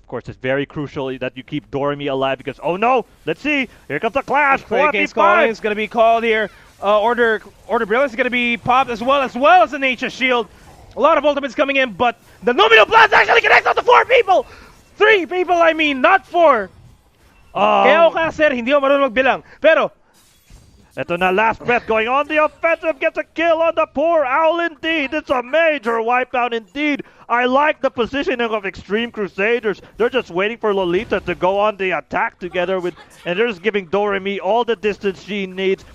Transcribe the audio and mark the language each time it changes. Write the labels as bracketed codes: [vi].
[en] Of course, it's very crucial that you keep Doremi alive because, oh no, let's see, here comes the clash. Case calling is going to be called here. Order Brilliance is going to be popped as well as the Nature Shield. A lot of ultimates coming in, but the Luminal Blast actually connects on to 4 people. 3 people, I mean, not 4. [tl] Kaya ako sir, hindi ako marunong magbilang. Pero, ito na, [en] Last Breath going on the offensive, gets a kill on the poor Owl indeed. It's a major wipeout indeed. I like the positioning of Extreme Crusaders. They're just waiting for Lolita to go on the attack together with, and they're just giving Doremi all the distance she needs.